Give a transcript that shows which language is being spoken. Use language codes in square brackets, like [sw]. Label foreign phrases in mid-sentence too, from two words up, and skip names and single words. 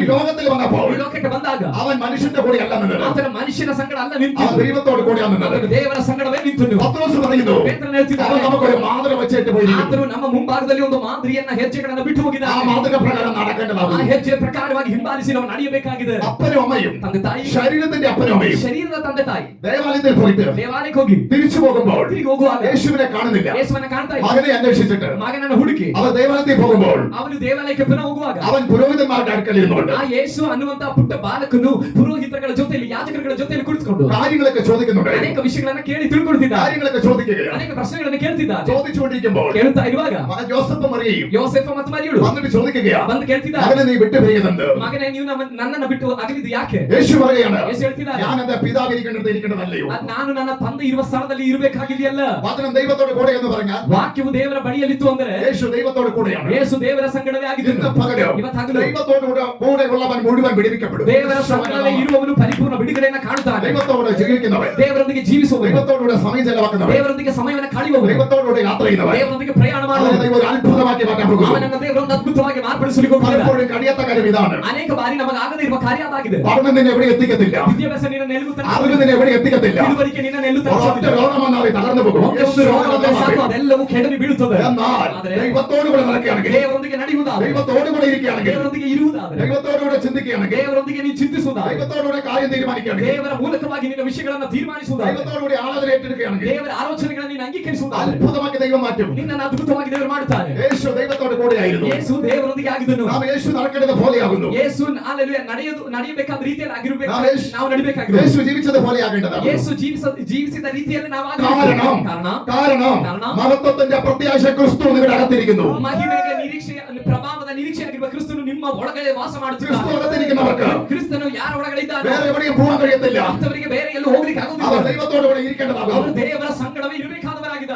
[ml] ലോകത്തിൽ വന്നപ്പോൾ [kn] ಈ ಲೋಕಕ್ಕೆ ಬಂದಾಗ [ml] അവൻ മനുഷ്യന്റെ കൂടെ അല്ല നിന്നത്, [kn] ಆತನ ಮನುಷ್ಯನ ಸಂಗಡ ಅಲ್ಲ [ml] അവൻ [kn] ನಿಂತಿದ್ದು, [ml] ദൈവത്തോട് കൂടെയാണ് നിന്നത്. [kn] ಆತನು ದೇವರ ಸಂಗಡವೇ ನಿಂತನು. [ml] പത്രോസ് പറയുന്നു, [kn] ಪೇತ್ರನು ಹೇಳ್ತಿದ್ದಾನೆ, [ml] അവൻ നമുക്കൊരു മാതൃക വെച്ചിട്ട് പോയിരിക്കുന്നു. [kn] ಆತನು ನಮ್ಮ ಮುಂಭಾಗದಲ್ಲಿ ಒಂದು ಮಾದರಿಯನ್ನ ಹೆಜ್ಜೆಗಳನ್ನ ಬಿಟ್ಟು [ml] ആ [kn] ಹೋಗಿದ್ದಾನೆ. [ml] മാതൃക പ്രകാരം [kn] ಆ [ml] നടക്കേണ്ടതാണ്. [kn] ಹೆಜ್ಜೆ ಪ್ರಕಾರವಾಗಿ ಹಿಂಬಾಲಿಸಿ ನಾವು ನಡೆಯಬೇಕಾಗಿದೆ. [ml] അപ്പനും അമ്മയും [kn] ತಂದೆ ತಾಯಿ, [ml] ശരീരത്തിന്റെ അപ്പനും അമ്മയും [kn] ಶರೀರದ ತಂದೆ ತಾಯಿ [ml] ദേവാലയത്തിൽ പോയിട്ട് [kn] ದೇವಾಲಯಕ್ಕೆ ಹೋಗಿ [ml] തിരിച്ചു പോകുമ്പോൾ [kn] ತಿರುಗಿ ಹೋಗುವಾಗ [ml] യേശുവിനെ കാണുന്നില്ല. [kn] ಯೇಸುವನ್ನ ಕಾಣ್ತಾ ಇಲ್ಲ. [ml] മകനെ അന്വേഷിച്ചിട്ട് [kn] ಮಗನನ್ನ ಹುಡುಕಿ [ml] അവർ ദേവാലയത്തിൽ പോകുമ്പോൾ [kn] ಅವನು ದೇವಾಲಯಕ್ಕೆ ಪುನಃ ಹೋಗುವಾಗ [ml] അവൻ പുരോഹിതന്മാരുടെ അടുക്കലിരുന്നുകൊണ്ട് [kn] ಆ ಯೇಸು ಅನ್ನುವಂತ ಪುಟ್ಟ ಬಾಲಕನು ಪುರೋಹಿತಗಳ ಜೊತೆಯಲ್ಲಿ ಯಾಜಕರುಗಳ ಜೊತೆಯಲ್ಲಿ ಕುಳಿತುಕೊಂಡು [ml] കാര്യങ്ങളൊക്കെ ചോദിക്കുന്നുണ്ട്. [kn] ಅನೇಕ ವಿಷಯಗಳನ್ನ ಕೇಳಿ ತಿಳ್ಕೊಳ್ತಿದ್ದ, [ml] കാര്യങ്ങളൊക്കെ ചോദിക്കുകയാണ്. [kn] ಅನೇಕ ಪ್ರಶ್ನೆಗಳನ್ನ ಕೇಳ್ತಿದ್ದ. [ml] ചോദിച്ചുകൊണ്ടിരിക്കുമ്പോൾ [kn] ಕೇಳ್ತಾ ಇರುವಾಗ [ml] മകൻ ജോസഫ് മറിയയും [kn] ಯೋಸೆಫ ಮತ್ತು ಮರಿಯಳು [ml] വന്നിട്ട് ചോദിക്കുകയാ, [kn] ಬಂದು ಕೇಳ್ತಿದ್ದ, [ml] മകനെ നീ വിട്ടുപിരിയുന്നുണ്ട്. [kn] ಮಗನೇ ನೀವು ನನ್ನನ್ನ ಬಿಟ್ಟು ಅಗಲಿದ್ದು ಯಾಕೆ? [ml] യേശു പറയുകയാണ്, [kn] ಯೇಸು ಹೇಳ್ತಿದ್ದಾರೆ, [ml] ഞാൻ എന്റെ പിതാവ് ഇരിക്കേണ്ടതല്ലയോ? [kn] ನಾನು ನನ್ನ ತಂದೆ ಇರುವ ಸ್ಥಳದಲ್ಲಿ ಇರಬೇಕಾಗಿದೆಯಲ್ಲ. [ml] വചനം ദൈവത്തോട് കൂടെ എന്ന് പറഞ്ഞാൽ [kn] ವಾಕ್ಯವು ದೇವರ ಬಳಿಯಲ್ಲಿತ್ತು ಅಂದ್ರೆ [ml] യേശു ദൈവത്തോട് കൂടെയാണ്. [kn] ಯೇಸು ದೇವರ ಸಂಗಡವೇ [ml] ഇന്ന് [kn] ಆಗಿದ್ದು. [ml] പകരം [kn] ಇವತ್ತು ಹಗಲು [ml] ദൈവത്തോട് കൂടെ ഉള്ളവൻ മുഴുവൻ വിടുവിക്കപ്പെടും. [kn] ದೇವರ ಸಂಗಡವೇ ಇರುವವನು ಪರಿಪೂರ್ಣ ಬಿಡುಗಡೆಯನ್ನ ಕಾಣುತ್ತಾನೆ. [ml] ദൈവത്തോട് ജീവിക്കുന്നവൻ, [kn] ದೇವರೊಂದಿಗೆ ಜೀವಿಸುವವನು, [ml] ദൈവത്തോടുകൂടെ സമയം ചെലവാക്കുന്നവൻ, [kn] ದೇವರೊಂದಿಗೆ ಸಮಯವನ್ನು ಕಳೆಯುವವನು, [ml] ദൈവത്തോടുകൂടെ യാത്ര ചെയ്യുന്നവൻ [kn] ದೇವರೊಂದಿಗೆ ಪ್ರಯಾಣ [ml] അവനെ [kn] ಮಾಡುವವನು, [ml] ദൈവം ഒരു അത്ഭുതമാക്കി മാറ്റാൻ പോകുന്നു. [kn] ಅವನನ್ನ ದೇವರೊಂದು ಅದ್ಭುತವಾಗಿ ಮಾರ್ಪಡಿಸಲಿಕ್ಕೆ ಹೋಗ್ತಿದ್ದಾನೆ. [ml] പലപ്പോഴും കഴിയാത്ത കാര്യം ഇതാണ്. [kn] ಅನೇಕ ಬಾರಿ ನಮಗಾಗದೇ ಇರುವ ಕಾರ್ಯ ಅದಾಗಿದೆ. [ml] പഠനം നിന്നെ എവിടെ എത്തിക്കത്തില്ല, [kn] ವಿದ್ಯಾಭ್ಯಾಸ ನಿನ್ನ [ml] അറിവ് [kn] ನಿಲ್ಲುತ್ತದೆ, [ml] നിന്നെ എവിടെ എത്തിക്കത്തില്ല. [kn] ತಿಳುವಳಿಕೆ ನಿನ್ನ [ml] ഒറ്റ [kn] ನಿಲ್ಲುತ್ತದೆ. [ml] രോഗം വന്നാൽ തകർന്നു പോകും. [kn] ಒಂದೇ ಒಂದು ರೋಗ ಬಂದರೆ ಸಾಕು, ಅದೆಲ್ಲವೂ ಕೆಡವಿ ಬೀಳುತ್ತದೆ. [ml] എന്നാൽ [kn] ಆದರೆ [ml] ദൈവത്തോടുകൂടെ നടക്കുകയാണെങ്കിൽ, [kn] ದೇವರೊಂದಿಗೆ ನಡೆಯುವುದಾದರೆ, [ml] ദൈവത്തോടുകൂടെ ഇരിക്കുകയാണെങ്കിൽ, [kn] ದೇವರೊಂದಿಗೆ ಇರುವುದಾದರೆ, [ml] ദൈവത്തോടുകൂടെ ചിന്തിക്കുകയാണെങ്കിൽ, [kn] ದೇವರೊಂದಿಗೆ ನೀನು ಚಿಂತಿಸುವುದಾದರೆ, [ml] ദൈവത്തോടുകൂടെ കാര്യം തീരുമാനിക്കുകയാണെങ്കിൽ, [kn] ದೇವರ ಮೂಲಕವಾಗಿ ನಿನ್ನ ವಿಷಯಗಳನ್ನ ತೀರ್ಮಾನಿಸುವುದಾದರೆ, [ml] ദൈവത്തോടുകൂടി ആലോചന ഏറ്റെടുക്കുകയാണെങ്കിൽ [kn] ದೇವರ ಆಲೋಚನೆಗಳನ್ನು ನೀನು ಅಂಗೀಕರಿಸುವುದಾದರೆ, [ml] അത്ഭുതമാക്കി ദൈവം മാറ്റും. [kn] ನಿನ್ನನ್ನು ಅದ್ಭುತವಾಗಿ ದೇವರು ಮಾಡುತ್ತಾರೆ. [ml] യേശു ദൈവത്തോട് കൂടെയായിരുന്നു. [kn] ಯೇಸು ದೇವರೊಂದಿಗೆ ಆಗಿದ್ದನು. [ml] നാം യേശു നടക്കേണ്ടത് പോലെയാകുന്നു. [kn] ಯೇಸು ಹಲ್ಲೆಲೂಯಾ ನಡೆಯಬೇಕಾದ ರೀತಿಯಲ್ಲಿ ಆಗಿರಬೇಕು. ನಾವು ನಾವು ನಡಿಬೇಕಾಗಿದೆ. [ml] യേശു ജീവിച്ചത് പോലെയാകേണ്ടതാണ്. [kn] ಯೇಸು ಜೀವಿಸಿದ ರೀತಿಯಲ್ಲಿ ನಾವು [ml] കാരണം മഹത്വത്തിന്റെ പ്രത്യാശ ക്രിസ്തു നിങ്ങളുടെ അകത്തിരിക്കുന്നു. [kn] ಮಹಿಮೆಯ ನಿರೀಕ್ಷೆ, ಪ್ರಭಾವದ ನಿರೀಕ್ಷೆಯಾಗಿರುವ ಕ್ರಿಸ್ತನು ನಿಮ್ಮ ಒಳಗಡೆ ವಾಸ [ml] ക്രിസ്തു [kn] ಮಾಡುತ್ತಿದ್ದಾನೆ. [ml] അകത്തിരിക്കുന്നവർക്ക് [kn] ಕ್ರಿಸ್ತನು ಯಾರ ಒಳಗಡೆ ಇದ್ದಾನೆ [ml] വേറെ എവിടെയും പോകാൻ കഴിയത്തില്ല. [kn] ಅಂತವರಿಗೆ ಬೇರೆ ಎಲ್ಲೂ ಹೋಗ್ಲಿಕ್ಕೆ [ml] അവർ [kn] ಆಗುವುದಿಲ್ಲ. [ml] ദൈവത്തോടുകൂടെ ഇരിക്കേണ്ടതാകുന്നു. [kn] ಅವರು ದೇವರ ಸಂಗಡವೇ ಇರಬೇಕಾದವರಾಗಿದ್ದಾರೆ.